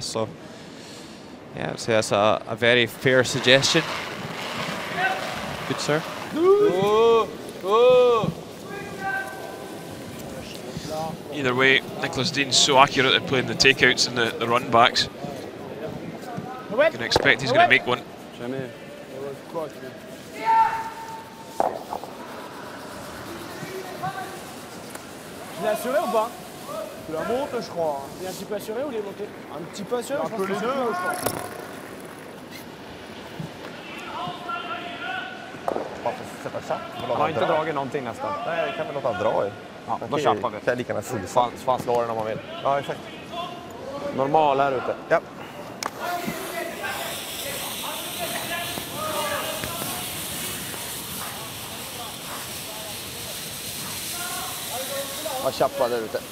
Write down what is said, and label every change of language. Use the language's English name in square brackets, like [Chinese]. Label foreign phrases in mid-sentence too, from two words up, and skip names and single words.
[English] So yeah, I'd say that's a very fair suggestion. Good, sir. Either way, Nicolas Dean's so accurate at playing the takeouts and the run backs. You can expect he's going to make one. [French] Jamais. Je l'ai assuré ou pas? Tu la montes, je crois. Il est un petit peu assuré ou il est monté? Un petit peu assuré, je pense que les deux, je crois. [Swedish] Varför sätta chapp? Han har inte dragit någonting nästan. Nej, det kan vi låta dra i. Ja, då chappar vi. Kan jag lika gärna Fan slår den om man vill. Ja, exakt. Normal här ute. Ja. Vad chappar där ute.